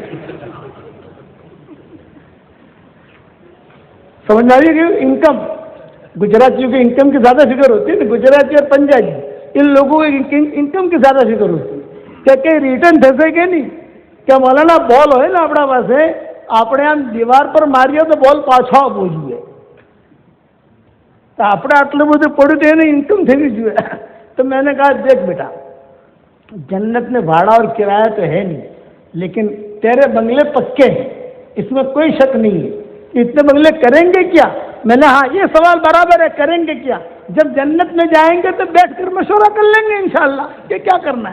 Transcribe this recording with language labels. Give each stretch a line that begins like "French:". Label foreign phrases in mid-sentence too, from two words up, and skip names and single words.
Urdu: سمجھ میں آ رہی ہے کہ انکم گجراتیوں کی انکم کی زیادہ فکر ہوتی ہے نا, گجراتی اور پنجابی ان لوگوں کی انکم کی زیادہ فکر ہوتی ہے کہ ریٹرن دسے کہ نہیں. کیا مولانا بال ہوئے نا اپنا پاس
Gujarati: આપણે આમ દીવાર પર માર્યો તો બોલ પાછો આવવો જોઈએ, તો આપણે આટલું બધું પડ્યું તો એને ઇન્કમ થવી જોઈએ.
Urdu: تو میں نے کہا دیکھ بیٹا جنت میں بھاڑا اور کرایہ تو ہے نہیں, لیکن تیرے بنگلے پکے ہیں, اس میں کوئی شک نہیں ہے. اتنے بنگلے کریں گے کیا؟ میں نے ہاں یہ سوال برابر ہے, کریں گے کیا؟ جب جنت میں جائیں گے تو بیٹھ کر مشورہ کر لیں گے انشاءاللہ کہ کیا کرنا ہے.